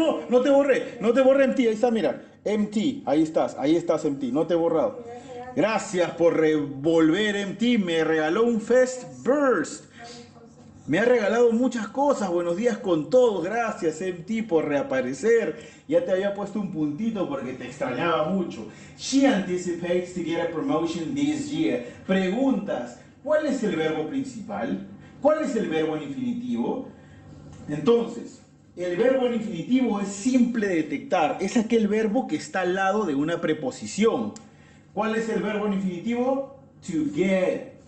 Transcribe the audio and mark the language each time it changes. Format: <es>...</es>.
<es>no te borré MT, ahí está, mira, MT, ahí estás MT, no te he borrado. Gracias por revolver MT, me regaló un Fest Burst. Me ha regalado muchas cosas, buenos días con todos, gracias MT por reaparecer. Ya te había puesto un puntito porque te extrañaba mucho.</es> <en>She anticipates to get a promotion this year.</en> <es>Preguntas, ¿cuál es el verbo principal? ¿Cuál es el verbo en infinitivo? Entonces, el verbo en infinitivo es simple de detectar. Es aquel verbo que está al lado de una preposición. ¿Cuál es el verbo en infinitivo? To get.</es>